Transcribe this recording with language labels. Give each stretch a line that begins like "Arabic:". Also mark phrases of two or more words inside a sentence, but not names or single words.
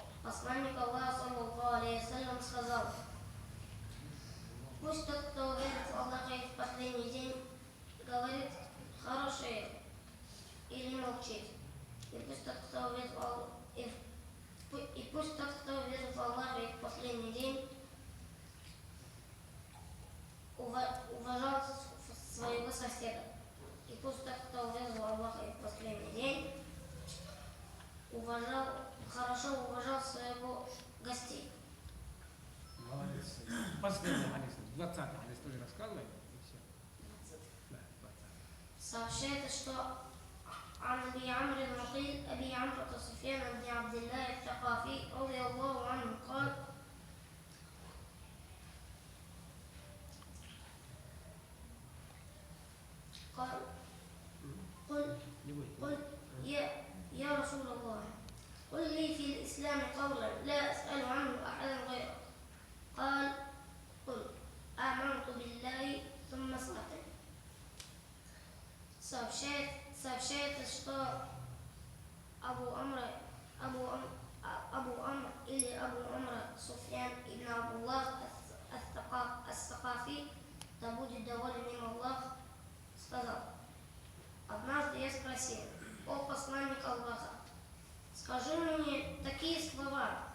Russian: посланник Аллаха,
Arabic: صلى الله عليه وسلم,
Russian: сказал: пусть тот, кто верит в Аллаха и в последний день, говорит хорошее или молчит. И пусть тот, кто верит в Аллаха, и пусть тот, кто верит в Аллаха и в последний день, уважал своего соседа. И пусть тот, кто верит в Аллаха и в последний день, хорошо уважал своего гостей. Молодец. Последний хадис, 20-й хадис тоже рассказывай. И все. Да, 20-й. Сообщается, что
Arabic: عن أبي عمرو النقيل أبي عمرو سفيان بن عبد الله الثقافي رضي الله عنه قال: قل يا رسول الله، قل لي في الإسلام قولا لا أسأل عنه أحدا غيرك. قال: قل آمنت بالله ثم استقم.
Russian: Сообщается, что Абу Амр или Абу Амр Суфьян ибн Абдуллах ас-Сакафи, да будет доволен им Аллах, сказал: однажды я спросил: о посланник Аллаха, скажи мне такие слова